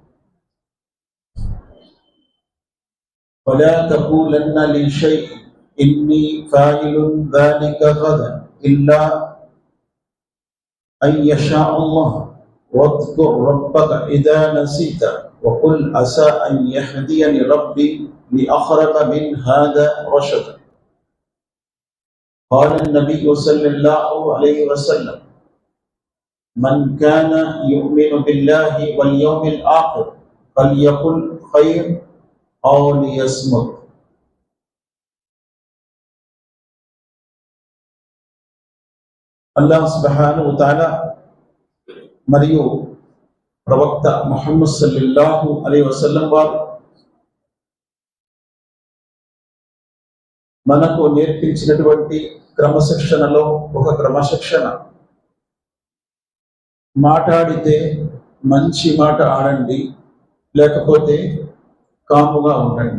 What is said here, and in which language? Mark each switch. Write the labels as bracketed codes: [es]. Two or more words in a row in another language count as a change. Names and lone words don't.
[ar] ولا تقولن لشيء إني فاعل ذلك غدا إلا أن يشاء الله واذكر ربك إذا نسيت وقل عسى أن يهديني ربي لأقرب من هذا رشدا. قال النبي صلى الله عليه وسلم: من كان يؤمن بالله واليوم الآخر فليقل خير أو ليصمت. الله سبحانه وتعالى [te] మరియు ప్రవక్త ముహమ్మద్ [ar] صلى الله عليه وسلم [te] వారు మనకు నేర్పించినటువంటి క్రమశిక్షణలో ఒక క్రమశిక్షణ, మాట్లాడితే మంచి మాట ఆడండి, లేకపోతే కాముగా ఉండండి.